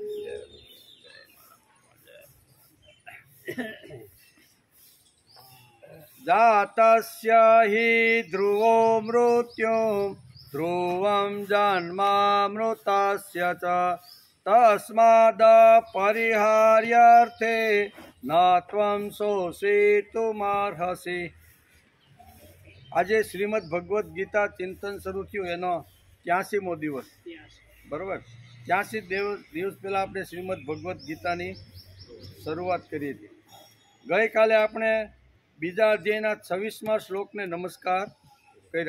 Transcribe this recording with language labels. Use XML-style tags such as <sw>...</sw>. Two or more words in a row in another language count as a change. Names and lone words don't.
<sa>जातस्य हि ध्रुवो मृत्यु ध्रुवं जन्मामृतस्य च तस्माद् परिहार्यर्थे न त्वं शोषितुमर्हसि।</sa> <gu>આજે શ્રીમદ ભગવદ્ ગીતા ચિંતન શરૂ થયું એનો 83મો દિવસ બરાબર। 83 દિવસ પહેલાં આપણે શ્રીમદ ભગવદ્ ગીતાની શરૂઆત કરી હતી। ગઈકાલે આપણે બીજા અધ્યાયના 26મા શ્લોકને નમસ્કાર કર્યા।</gu>